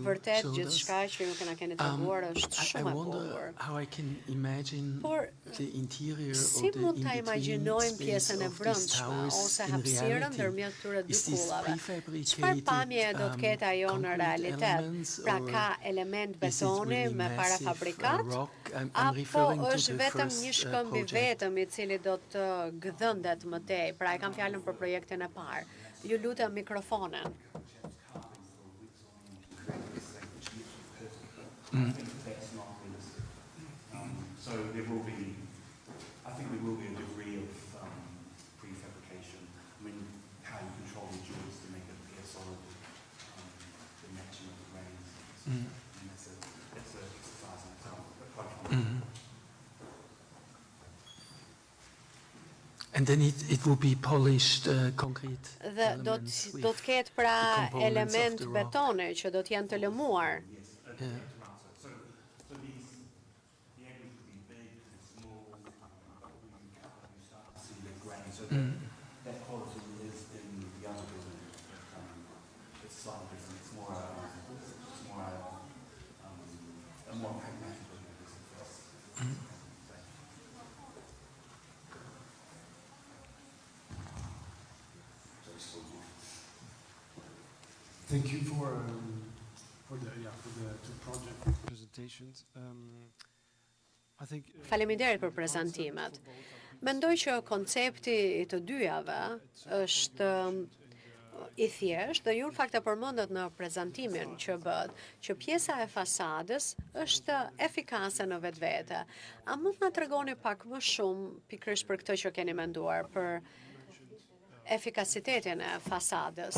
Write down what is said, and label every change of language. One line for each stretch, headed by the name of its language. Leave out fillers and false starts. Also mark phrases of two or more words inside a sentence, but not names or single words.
Albanian: Vërtet
English: showed us.
Albanian: gjithçka që ju kena treguar është
English: I
Albanian: shumë e
English: wonder
Albanian: bukur.
English: how I can imagine
Albanian: Por,
English: the interior
Albanian: si
English: or the
Albanian: mund ta
English: in-between
Albanian: imagjinojmë
English: space
Albanian: pjesën e
English: of these
Albanian: brendshme
English: towers
Albanian: ose
English: in
Albanian: hapësirën
English: reality.
Albanian: ndërmjet këtyre dy
English: Is this
Albanian: kullave?
English: prefabricated,
Albanian: Çfarë pamje do të ketë ajo në
English: concrete
Albanian: realitet?
English: elements,
Albanian: Pra
English: or
Albanian: ka element
English: is it
Albanian: betoni
English: really
Albanian: me
English: massive,
Albanian: parafabrikat?
English: rock? I'm
Albanian: Apo
English: referring to
Albanian: është
English: the
Albanian: vetëm
English: first,
Albanian: një shkëmbi
English: project.
Albanian: vetëm I cili do të gdhëndet më tej? Pra e kam fjalën për projektin e parë. Ju lutem mikrofonen.
English: That's not realistic. So there will be, I think there will be a degree of prefabrication. I mean, how you control the joints to make it air solid, the matching of the grains. And that's a exercise in itself, but quite fun. And then it will be polished concrete
Albanian: Dhe do
English: elements
Albanian: të
English: with
Albanian: ketë pra
English: the components of
Albanian: element
English: the rock.
Albanian: betone që do të jenë të lëmuar.
English: Yeah. So these, the areas could be big and small, but when you start to see the grain, so that quality is in the other building. It's slightly different. It's more a more pragmatic building. Thank you for the two project presentations. I think
Albanian: Faleminderit për prezantimet. Mendoj që koncepti I të dyjave është I thjesht dhe ju në fakt e përmendët në prezantimin që bëhet, që pjesa e fasadës është efikase në vetvete. A mund na tregoni pak më shumë pikërisht për këtë që keni menduar për efikasitetin e fasadës?